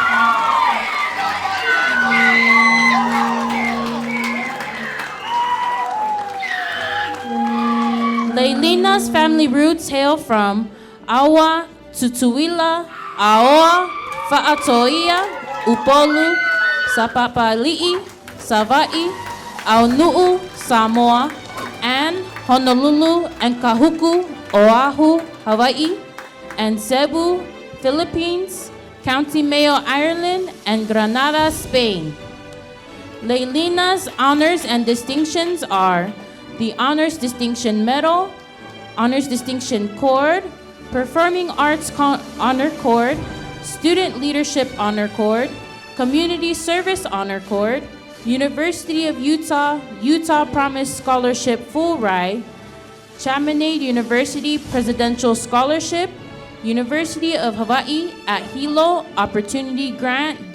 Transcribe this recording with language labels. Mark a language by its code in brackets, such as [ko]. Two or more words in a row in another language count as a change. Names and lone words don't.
[en] Leilina's family roots hail from Awa, Tutuila, Aoa, Fa'atoia, Upolu, Sapapali'i, Sava'i, Aunuu, Samoa, and Honolulu and Kahuku, Oahu, Hawaii, and Cebu, Philippines, County Mayo, Ireland, and Granada, Spain. Leilina's honors and distinctions are the Honors Distinction Medal, Honors Distinction Cord, Performing Arts Honor Cord, Student Leadership Honor Cord, Community Service Honor Cord, University of Utah, Utah Promise Scholarship Full Ride, Chaminade University Presidential Scholarship, University of Hawaii at Hilo Opportunity Grant